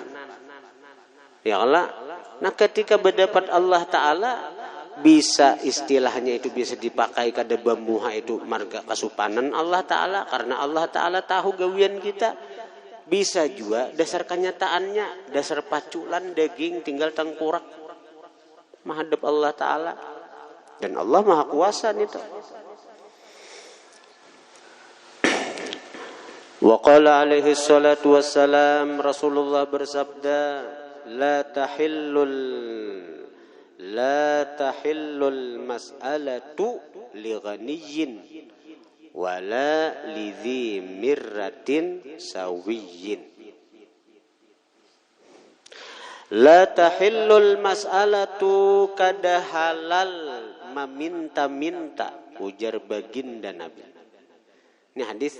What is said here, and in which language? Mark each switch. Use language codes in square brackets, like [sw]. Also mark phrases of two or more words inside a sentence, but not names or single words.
[bjn] Ya Allah, nah ketika berdapat Allah Ta'ala, bisa istilahnya itu bisa dipakai kada bemuha itu marga kasupanan Allah Ta'ala. Karena Allah Ta'ala tahu gawian kita. Bisa juga dasar kenyataannya, dasar paculan daging tinggal tengkorak menghadap Allah Ta'ala. Dan Allah Maha Kuasa itu. [ar] وقال عليه الصلاة والسلام, [bjn] Rasulullah bersabda, [ar] لا تحل المسألة لغني ولا لذي مرة سوي. لا تحل المسألة, [bjn] kada halal meminta-minta, ujar baginda Nabi. Ini hadis.